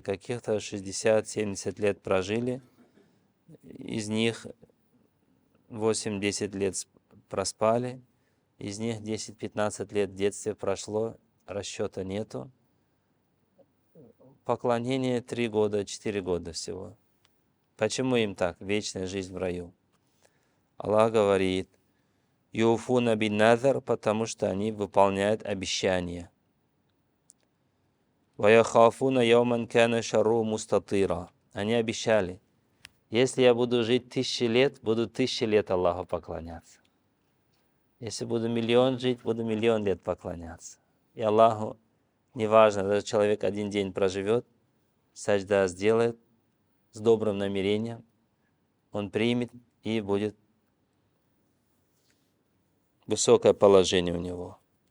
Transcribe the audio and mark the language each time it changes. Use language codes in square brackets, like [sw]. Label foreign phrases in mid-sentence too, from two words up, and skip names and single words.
[ru] Каких-то 60-70 лет прожили, из них 8-10 лет проспали, из них 10-15 лет в детстве прошло, расчета нету. Поклонение 3 года, 4 года всего. Почему им так? Вечная жизнь в раю. Аллах говорит: [ar] «يوفون بالنذر», [ru] потому что они выполняют обещания. [ar] «ويخافون يوما كان شره مستطيرا». [ru] Они обещали: если я буду жить 1000 лет, буду 1000 лет Аллаху поклоняться. Если буду миллион жить, буду миллион лет поклоняться. И Аллаху неважно, даже человек 1 день проживет, саджда сделает с добрым намерением, он примет, и будет высокое положение у него.